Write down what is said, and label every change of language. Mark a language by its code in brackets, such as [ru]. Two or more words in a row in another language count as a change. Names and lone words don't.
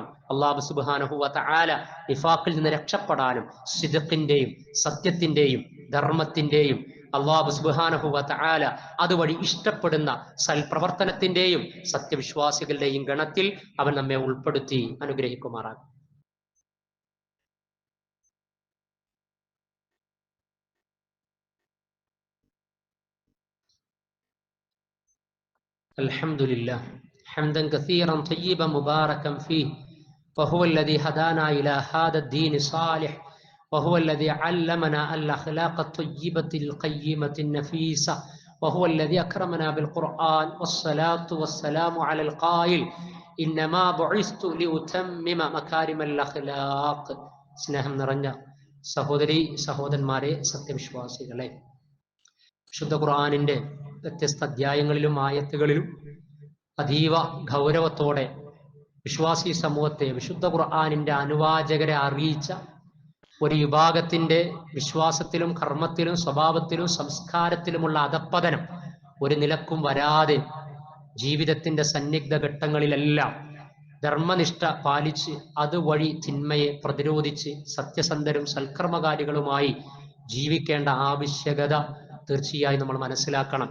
[ar] الله سبحانه وتعالى [ml] നിഫാഖിൽ നിന്ന് രക്ഷപ്പെടാനും സിദ്ഖിന്റെയും സത്യത്തിന്റെയും ധർമ്മത്തിന്റെയും [ar] الله سبحانه وتعالى [ml] അതുവഴി ഇഷ്ടപ്പെടുന്ന സൽപ്രവർത്തനത്തിന്റെയും സത്യവിശ്വാസികളുടെയും ഗണത്തിൽ അവൻ നമ്മെ ഉൾപ്പെടുത്തി അനുഗ്രഹിക്കുമാറാകും. [ar] الحمد لله حمدا كثيرا طيبا مباركا فيه وهو الذي هدانا إلى هذا الدين الصالح وهو الذي علمنا الأخلاق الطيبة القيمة النفيسة وهو الذي أكرمنا بالقرآن والصلاة والسلام على القائل إنما بعثت لأتمم مكارم الأخلاق. [ml] സ്നേഹം നിറഞ്ഞ സഹോദരി സഹോദരന്മാരെ, സത്യവിശ്വാസികളെ, വിശുദ്ധ ഖുർആനിന്റെ വ്യത്യസ്ത അധ്യായങ്ങളിലും ആയത്തുകളിലും അതീവ ഗൗരവത്തോടെ വിശ്വാസി സമൂഹത്തെ വിശുദ്ധ ഖുർആനിന്റെ അനുവാചകരെ അറിയിച്ച ഒരു വിഭാഗത്തിന്റെ വിശ്വാസത്തിലും കർമ്മത്തിലും സ്വഭാവത്തിലും സംസ്കാരത്തിലുമുള്ള അധപ്പതനം ഒരു നിലക്കും വരാതെ ജീവിതത്തിന്റെ സന്നിഗ്ധ ഘട്ടങ്ങളിലെല്ലാം ധർമ്മനിഷ്ഠ പാലിച്ച് അതുവഴി തിന്മയെ പ്രതിരോധിച്ച് സത്യസന്ധരും സൽക്കർമ്മകാരികളുമായി ജീവിക്കേണ്ട ആവശ്യകത തീർച്ചയായും നമ്മൾ മനസ്സിലാക്കണം.